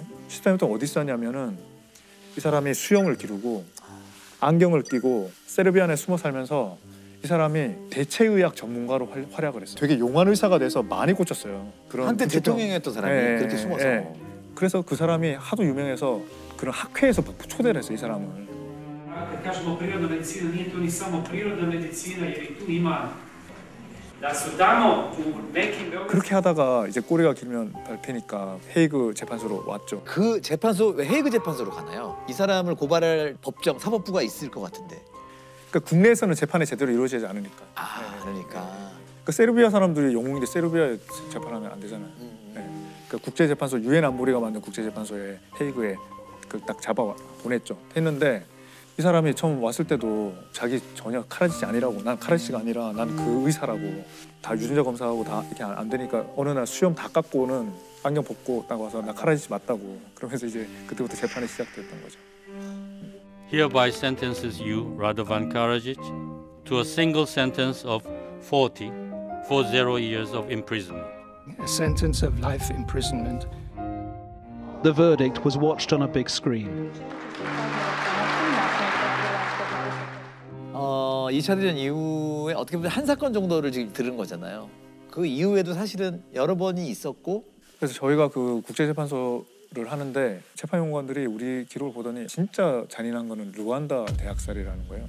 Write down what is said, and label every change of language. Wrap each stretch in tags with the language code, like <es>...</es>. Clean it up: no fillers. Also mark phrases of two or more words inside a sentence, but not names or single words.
<ko>13년 동안 어디 있었냐면은 이 사람이 수영을 기르고 안경을 끼고 세르비아 내에 숨어 살면서 이 사람이 대체의학 전문가로 활약을 했어요. 되게 용한 의사가 돼서 많이 고쳤어요. 한때 대통령이었던 사람이 그렇게 숨어서. 그래서 그 사람이 하도 유명해서 그런 학회에서 초대를 했어요. 이 사람을.</ko> <sr>Kad kažemo prirodna medicina, nije to ni samo prirodna medicina, jer i tu ima da su tamo u nekim</sr> <ko>그렇게 하다가 이제 꼬리가 길면 밟히니까 헤이그 재판소로 왔죠. 그 재판소 왜 헤이그 재판소로 가나요? 이 사람을 고발할 법정 사법부가 있을 것 같은데. 그러니까 국내에서는 재판이 제대로 이루어지지 않으니까. 그러니까. 그 세르비아 사람들이 영웅인데 세르비아에 재판하면 안 되잖아요. 네. 그 국제재판소 유엔 안보리가 만든 국제재판소에 헤이그에 그 딱 잡아 보냈죠. 했는데 이 사람이 처음 왔을 때도 자기 전혀 카라지치 아니라고, 난 카라지치가 아니라 난 그 의사라고, 다 유전자 검사하고 다 이렇게 안 되니까 어느 날 수염 다 깎고는 안경 벗고 딱 와서 나 카라지치 맞다고. 그러면서 이제 그때부터 재판이 시작됐던 거죠.</ko> <en>Hereby sentences you, Radovan Karadzic, to a single sentence of 40 years of imprisonment. A sentence of life imprisonment. The verdict was watched on a big screen.</en> <ko>2차 대전 이후에 어떻게 보면 한 사건 정도를 지금 들은 거잖아요. 그 이후에도 사실은 여러 번이 있었고. 그래서 저희가 그 국제재판소를 하는데 재판연구관들이 우리 기록을 보더니 진짜 잔인한 거는 루안다 대학살이라는 거예요.</ko>